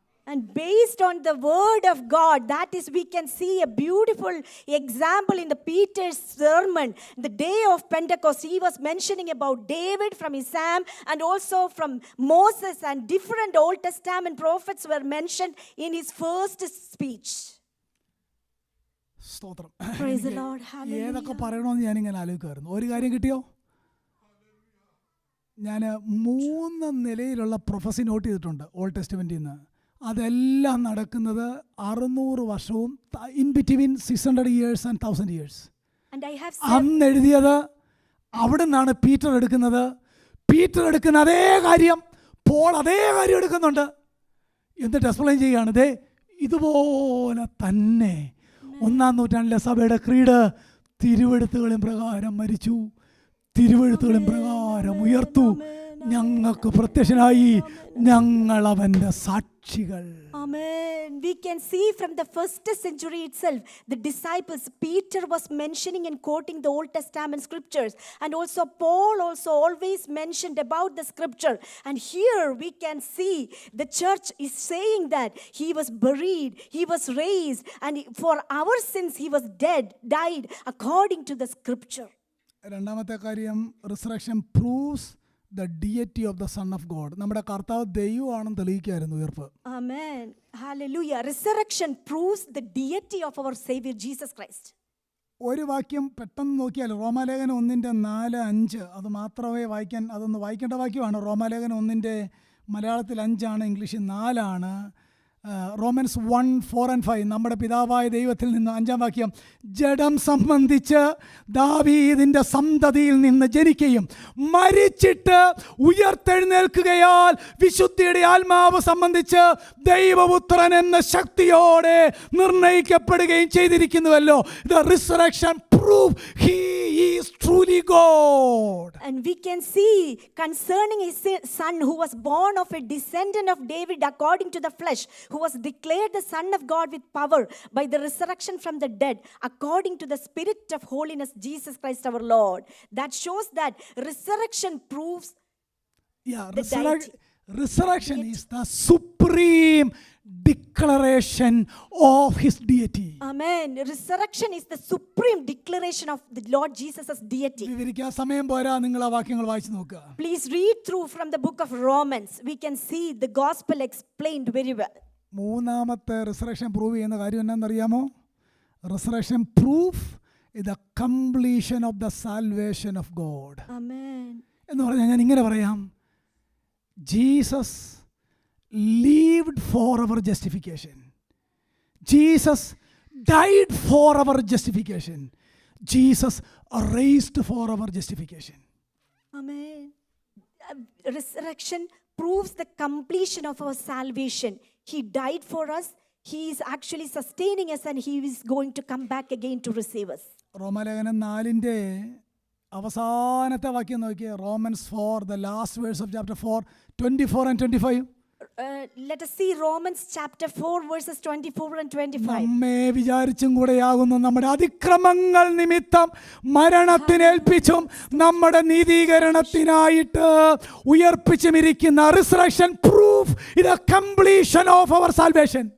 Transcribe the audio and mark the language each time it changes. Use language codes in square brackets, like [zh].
[en] And based on the word of God, that is, we can see a beautiful example in the Peter's sermon. The day of Pentecost, he was mentioning about David from his psalm, and also from Moses, and different Old Testament prophets were mentioned in his first speech. [ml] സ്തോത്രം. [en] Praise the Lord. Hallelujah. [ml] ഏതൊക്കെ പറയണമെന്ന് ഞാനിങ്ങനെ ആലോചിക്കുമായിരുന്നു. ഒരു കാര്യം കിട്ടിയോ? ഞാൻ 3 നിലയിലുള്ള prophecy not ചെയ്തിട്ടുണ്ട് ഓൾഡ് ടെസ്റ്റ്മെന്റിൽ നിന്ന്. അതെല്ലാം നടക്കുന്നത് 600 വർഷവും [en] In between 600 years and 1000 years. [ml] അന്ന് എഴുതിയത് അവിടെ നിന്നാണ് പീറ്റർ എടുക്കുന്നത്. പീറ്റർ എടുക്കുന്ന അതേ കാര്യം പോൾ അതേ കാര്യം എടുക്കുന്നുണ്ട്. എന്നിട്ട് എക്സ്പ്ലെയിൻ ചെയ്യുകയാണ്, ദേ ഇതുപോലെ തന്നെ 1-ാം നൂറ്റാണ്ടിലെ സഭയുടെ ക്രീഡ് തിരുവെഴുത്തുകളിൻ പ്രകാരം മരിച്ചു, തിരുവെഴുത്തുകളിൻ പ്രകാരം ഉയർത്തു, ഞങ്ങൾക്ക് പ്രത്യക്ഷനായി, ഞങ്ങൾ അവൻ്റെ സാക്ഷികൾ. [en] Amen. We can see from the first century itself, the disciples, Peter was mentioning and quoting the Old Testament scriptures. And also Paul also always mentioned about the scripture. And here we can see the church is saying that he was buried, he was raised, and for our sins he was died according to the scripture. [ml] രണ്ടാമത്തെ കാര്യം, [en] Resurrection proves the deity of the Son of God. [ml] നമ്മുടെ കർത്താവ് ദൈവമാണെന്ന് തെളിയിക്കായിരുന്നു ഉയർപ്പ്. [en] Amen. Hallelujah. Resurrection proves the deity of our Savior Jesus Christ. [ml] ഒരു വാക്യം പെട്ടെന്ന് നോക്കിയാൽ റോമാലേഖനം 1:4-5 അത് മാത്രമേ അതൊന്ന് വായിക്കേണ്ട വാക്യമാണ്. റോമാലേഖനം 1 മലയാളത്തിൽ 5 ഇംഗ്ലീഷിൽ 4. റോമൻസ് 1:4-5 നമ്മുടെ പിതാവായ ദൈവത്തിൽ നിന്ന് 5 വാക്യം, ജഡം സംബന്ധിച്ച് ദാവീദിൻ്റെ സന്തതിയിൽ നിന്ന് ജനിക്കുകയും മരിച്ചിട്ട് ഉയർത്തെഴുന്നേൽക്കുകയാൽ വിശുദ്ധിയുടെ ആത്മാവ് സംബന്ധിച്ച് ദൈവപുത്രൻ എന്ന ശക്തിയോടെ നിർണയിക്കപ്പെടുകയും ചെയ്തിരിക്കുന്നുവല്ലോ. [en] The resurrection prove he is truly God. And we can see concerning his son who was born of a descendant of David according to the flesh, who was declared the Son of God with power by the resurrection from the dead, according to the Spirit of holiness, Jesus Christ our Lord. That shows that resurrection proves the deity. Resurrection is the supreme declaration of his deity. Amen. Resurrection is the supreme declaration of the Lord Jesus' deity. [ml] വിവരിക്കാൻ സമയം പോരാ, നിങ്ങൾ ആ വാക്യങ്ങൾ വായിച്ചു നോക്കുക. [en] Please read through from the book of Romans. We can see the gospel explained very well. [ml] മൂന്നാമത്തെ resurrection prove ചെയ്യുന്ന കാര്യം എന്നാണെന്നറിയാമോ? [en] Resurrection proof the completion of the salvation of God. Amen. [ml] എന്ന് പറഞ്ഞാൽ ഞാൻ ഇങ്ങനെ പറയാം, Jesus [en] lived for our justification. Jesus died for our justification. Jesus raised for our justification. Amen. Resurrection proves the completion of our salvation. He died for us. He is actually sustaining us and he is going to come back again to receive us. [ml] റോമാലേഖനം 4 അവസാനത്തെ വാക്യം നോക്കിയേ. [en] Romans 4, the last verse of chapter 4, 24 and 25. Let us see Romans chapter 4 verses 24 and 25. [ml] നമ്മെ വിചാരിച്ചും കൂടെയാകുന്നു നമ്മുടെ അതിക്രമങ്ങൾ നിമിത്തം മരണത്തിനേൽപ്പിച്ചും നമ്മുടെ നീതീകരണത്തിനായിട്ട് ഉയർപ്പിച്ചുമിരിക്കുന്ന resurrection proof [en] the completion of our salvation.